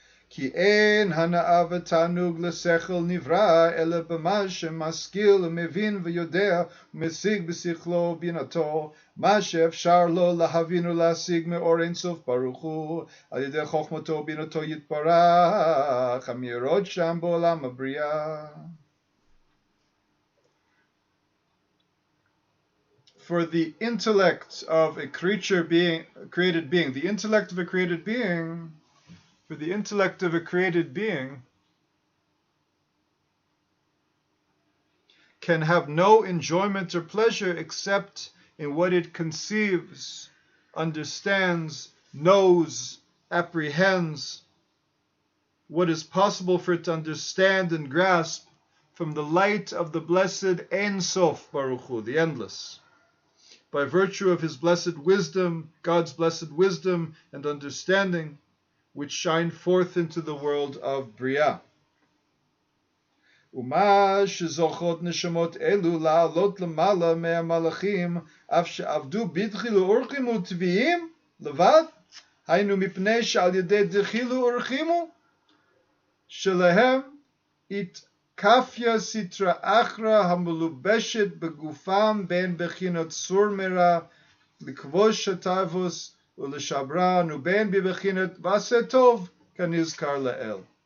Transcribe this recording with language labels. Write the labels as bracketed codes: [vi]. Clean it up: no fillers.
[he] כי אין הנאה ותענוג לשכל נברא, אלא במה שמשכיל ומבין ויודע ומשיג בשכלו ובינתו, מה שאפשר לו להבין ולהשיג מאור אין סוף ברוך הוא, על ידי חוכמתו ובינתו יתברך, המאירות שם בעולם הבריאה. [en] For the intellect of a created being, the intellect of a created being, for the intellect of a created being can have no enjoyment or pleasure except in what it conceives, understands, knows, apprehends, what is possible for it to understand and grasp from the light of the blessed Ein Sof Baruch Hu, the endless, by virtue of his blessed wisdom, God's blessed wisdom and understanding, which shine forth into the world of Bria. [he] ומה שזוכות נשמות אלו לעלות למעלה מהמלאכים, אף שעבדו בדחילו ורחימו טבעיים לבד, היינו מפני שעל ידי דחילו ורחימו, שלהם התקפיה סטרא אחרא המלובשת בגופם בין בחינת סור מרע לכבוש התאוות ולשברן, ובין בבחינת ועשה טוב כנזכר לאל.